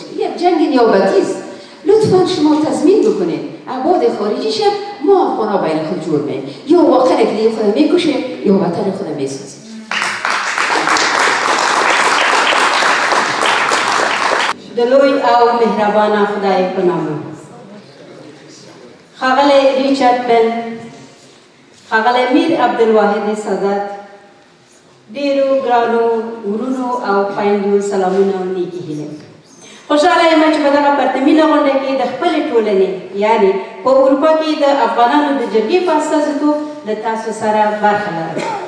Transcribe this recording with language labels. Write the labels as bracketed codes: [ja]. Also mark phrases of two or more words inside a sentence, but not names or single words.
[fa] یک جنگ نیابتی است. لطفا شما تضمین بکنید ابعاد خارجیش ما افغانا بین خود جور می‌کنیم. یا واقعا که خود میکشه یا وطن خود میسازیم. [ps] دلوی او مهربان خدای په نامه ښاغلی ریچارد بن، ښاغلی میر عبدالواحد سادات، ډیرو ګرانو ورونو او خویندو سلامونه او نیکې هیلې. خوشحاله یم چې په دغه پرتمینه غونډه کې د خپلې ټولنې یعنې په اروپا کې د افغانانو د جرګې په استازیتوب له تاسو سره برخه لرم.